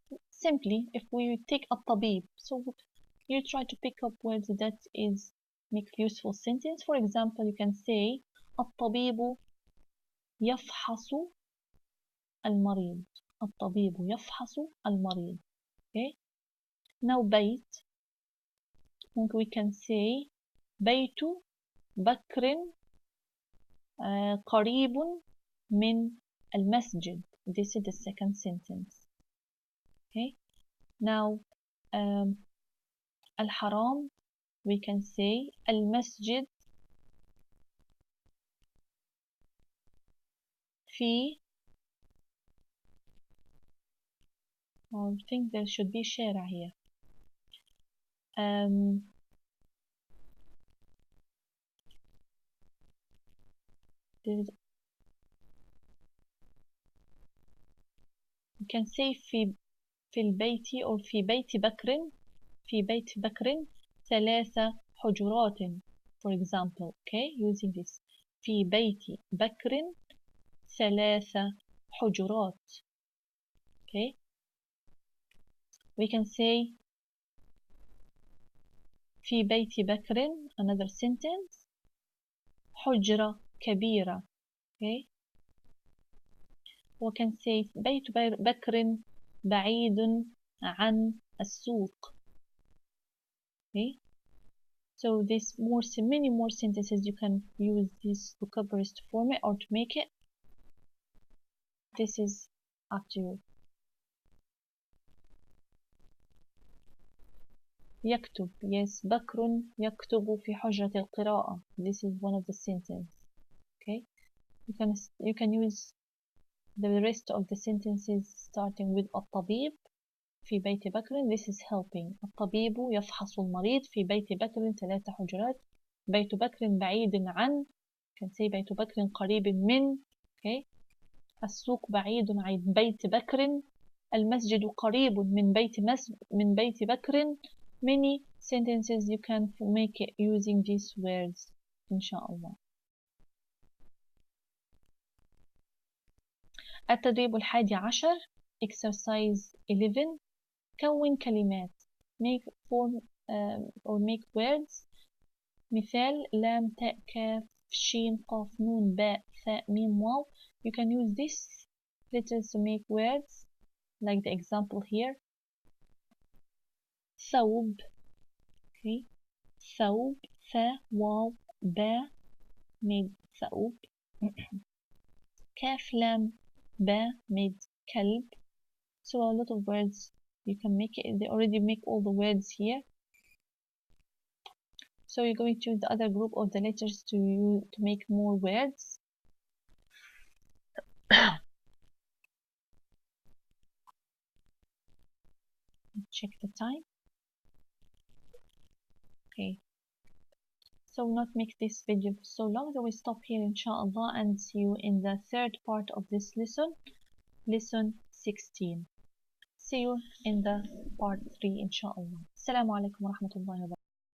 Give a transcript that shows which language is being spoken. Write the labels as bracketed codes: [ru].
[en] Simply, if we take الطبيب, so you try to pick up words that is make useful sentence. For example, you can say [ar] الطبيب يفحص المريض. الطبيب يفحص المريض. [en] Okay. Now [ar] بيت, [en] we can say [ar] بيت بكر قريب من المسجد. [en] This is the second sentence. Okay. Now الحرام, we can say [ar] المسجد في, [en] I think there should be شارع here. You can say [ar] في البيت or في بيت بكر, في بيت بكر 3 حجرات, [en] for example. Okay, using this [ar] في بيت بكر 3 حجرات. [en] Okay, we can say [ar] في بيت بكر, [en] another sentence, [ar] حجرة كبيرة. [en] Okay, we can say [ar] بيت بكر بعيد عن السوق. [en] Okay, so this many more sentences you can use these vocabularies to form it or to make it. This is up to you. [ar] يكتب, [en] yes, [ar] بكر يكتب في حجرة القراءة. [en] This is one of the sentences. Okay, you can use the rest of the sentences starting with [ar] الطبيب في بيت بكر. [en] This is helping. [ar] الطبيب يفحص المريض في بيت بكر 3 حجرات. بيت بكر بعيد عن, [en] you can say [ar] بيت بكر قريب من. [en] Okay, [ar] السوق بعيد عن بيت بكر. المسجد قريب من بيت بكر. [en] Many sentences you can make it using these words [ar] إن شاء الله. التدريب 11 [en] exercise 11. [ar] كون كلمات, [en] make form or make words. [ar] مثال لام تاء كاف شين قاف نون باء ثاء ميم واو. [en] You can use this letters to make words like the example here. [ar] ثوب, [en] okay, [ar] ثوب ثاء واو باء made ثوب. كاف لام باء made كلب. [en] So a lot of words you can make it. They already make all the words here. So you're going to use the other group of the letters to make more words. Check the time. Okay, so not make this video so long, so we stop here inshallah and see you in the third part of this lesson, lesson 16. see you in the part 3 [ar] إن شاء الله. السلام عليكم ورحمة الله وبركاته.